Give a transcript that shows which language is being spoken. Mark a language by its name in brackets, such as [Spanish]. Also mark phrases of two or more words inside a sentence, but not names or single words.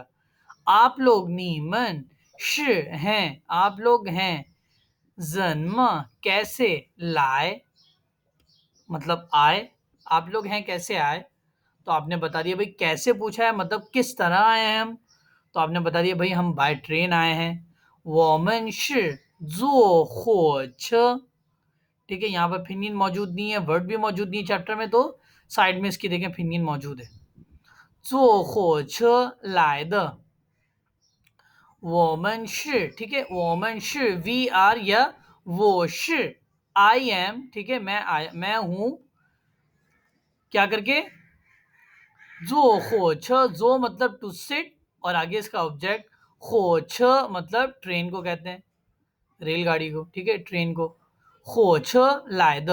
[Hindi] आप लोग [Chinese] 你们是 [Hindi] हैं, आप लोग हैं, जन्मा कैसे, लाए मतलब आए, आप लोग हैं कैसे आए, तो आपने बता दिया भाई कैसे पूछा है मतलब किस तरह आए हैं हम, तो आपने बता दिया भाई हम [English] by train [Hindi] आए हैं। [Chinese] 我们是坐火车, [Hindi] ठीक है, यहाँ पर फिनियन मौजूद नहीं है, वर्ड भी मौजूद नहीं है चैप्टर में, तो साइड में इसकी देखें फिनियन मौजूद है। [Chinese] 坐火车来的，我们是, [Hindi] ठीक है, [Chinese] 我们是 [English] we are [Hindi] या [Chinese] 我是 [English] I am, [Hindi] ठीक है, मैं हूं क्या करके, [Chinese] 坐火车, [Hindi] जो मतलब [English] to sit, [Hindi] और आगे इसका ऑब्जेक्ट, [Chinese] 火车 [Hindi] मतलब ट्रेन को कहते हैं, रेलगाड़ी को, ठीक है, ट्रेन को, [Chinese] 火车来的.